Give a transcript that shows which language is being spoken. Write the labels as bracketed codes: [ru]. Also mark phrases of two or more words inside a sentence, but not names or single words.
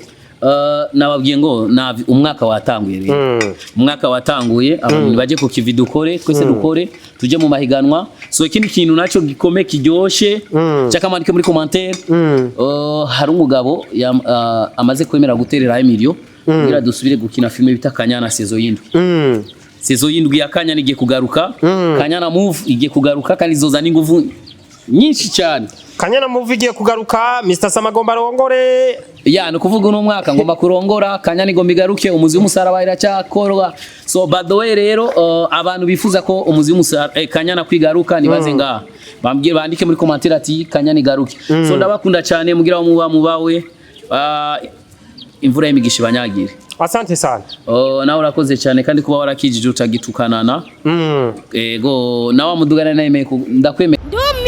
[rn] nababwiye ngo umwaka watanguye rero umwaka watanguye abantu baje ku kivi dukore twese dukore tuje mu mahiganwa so ikindi kintu naco gikome kiryoshe cyakamanike muri commentaire hari umugabo amaze kwemera guterera Emilio ngira dusubire gukina filme bita Kanyana saison y'indwi saison y'indwi ya Kanyana igiye kugaruka Kanyana move igiye kugaruka kandi zoza n'inguvu nyinshi cyane Kanyana move igiye kugaruka Mr. Samagomba rongore ya no kuvuga uno mwaka ngomba kurongora Kanyana igomba igaruke umuzi w'umusaraba iracyakorwa so [en] by the way [rn] rero abantu bifuza ko umuzi w'umusaraba Kanyana kwigaruka nibaze ngaha bambwire bandike muri commentaire ati Kanyana igaruke so ndabakunda cyane mugira mubawe imvura y'imigisha banyagire [sw] asante sana [rn] nawe urakoze cyane kandi kuba warakijije utagitukanana ego nawe mudugana naye ndakwemera